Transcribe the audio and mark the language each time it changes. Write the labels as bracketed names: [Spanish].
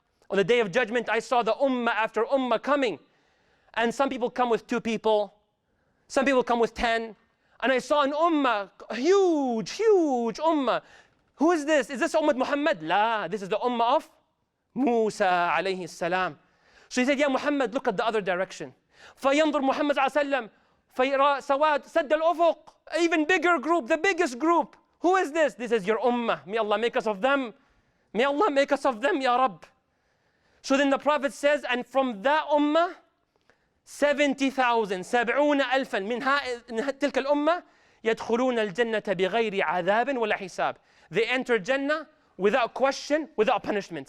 [English] On the day of judgment, I saw the ummah after ummah coming. And some people come with 2 people. Some people come with 10. And I saw an ummah, huge, huge ummah. Who is this? Is this Ummah Muhammad? La, this is the ummah of Musa alayhi salam. So he said, Ya Muhammad, look at the other direction. [Arabic] فينظر محمد صلى الله عليه وسلم فيرى سواد سد الأفق. [English] Even bigger group, the biggest group. Who is this? This is your ummah. May Allah make us of them. May Allah make us of them, Ya Rabb. So then the Prophet says, and from that ummah, 70,000 [Arabic] 70 ألفا من تلك الأمة يدخلون الجنة بغير عذاب ولا حساب. [English] They enter Jannah without question, without punishment.